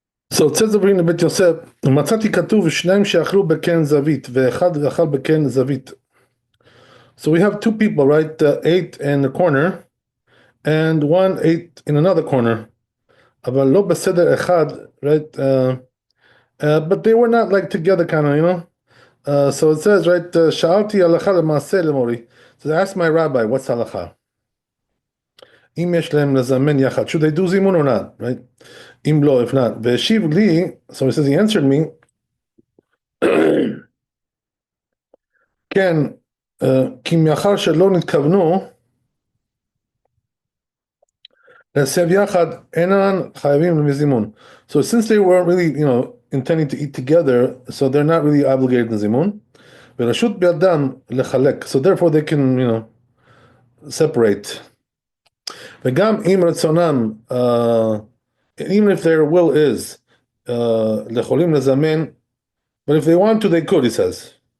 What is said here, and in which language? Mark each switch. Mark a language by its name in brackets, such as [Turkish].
[English] So it says over in the Bet Yosef, [Hebrew] מצאתי כתוב שניים שאכלו בקן זווית ואחד אכל בקן זווית. [English] So we have two people, right? Ate in the corner and one ate in another corner. [Hebrew] אבל לא בסדר אחד, [English] right? But they were not like together kind of, So it says, right? [Hebrew] שאלתי הלכה למעשה למורי. [English] So I asked my rabbi, what's הלכה? [Hebrew] אם יש להם לזמן יחד, [English] should they do זימון or not, right? [Hebrew] אם לא, [English] if not. [Hebrew] והשיב לי, [English] so he says he answered me, [Hebrew] כן, כי מאחר שלא נתכוונו להסב יחד, אינן חייבים לזימון. [English] So since they weren't really, intending to eat together, so they're not really obligated לזימון. [Hebrew] ורשות בידם לחלק, [English] so therefore they can, separate. [Hebrew] וגם אם רצונם, [English] even if their will is, [Hebrew] יכולים לזמן, [English] but if they want to, they could, he says.